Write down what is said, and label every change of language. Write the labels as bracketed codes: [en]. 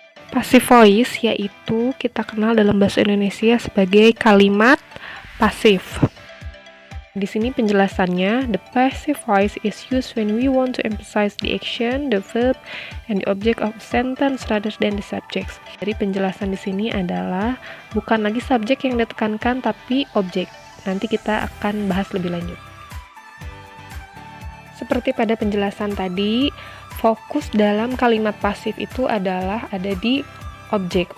[id] Passive voice yaitu kita kenal dalam bahasa Indonesia sebagai kalimat pasif. Di sini penjelasannya, [en] the passive voice is used when we want to emphasize the action, the verb, and the object of a sentence rather than the subjects. [id] Jadi penjelasan di sini adalah bukan lagi subjek yang ditekankan tapi objek. Nanti kita akan bahas lebih lanjut. Seperti pada penjelasan tadi, fokus dalam kalimat pasif itu adalah ada di objek.